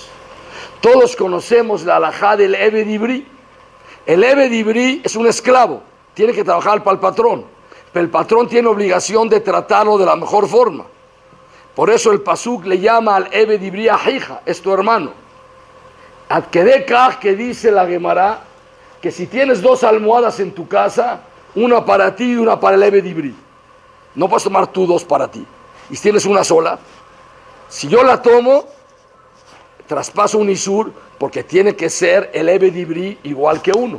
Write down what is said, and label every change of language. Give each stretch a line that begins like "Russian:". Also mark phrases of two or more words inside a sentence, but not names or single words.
Spanish: Todos conocemos la halajá del
Hebrew: עבד עברי.
Spanish: El
Hebrew: עבד עברי
Spanish: es un esclavo, tiene que trabajar para el patrón, pero el patrón tiene obligación de tratarlo de la mejor forma. Por eso el pasuk le llama al
Hebrew: עבד עברי אחיך,
Spanish: es tu hermano.
Hebrew: עד כדי כך,
Spanish: que dice la Gemara, que si tienes 2 almohadas en tu casa, una para ti y una para el
Hebrew: עבד עברי,
Spanish: no puedes tomar tú 2 para ti. Y si tienes una sola, si yo la tomo, traspaso un isur, porque tiene que ser el
Hebrew: עבד עברי
Spanish: igual que uno.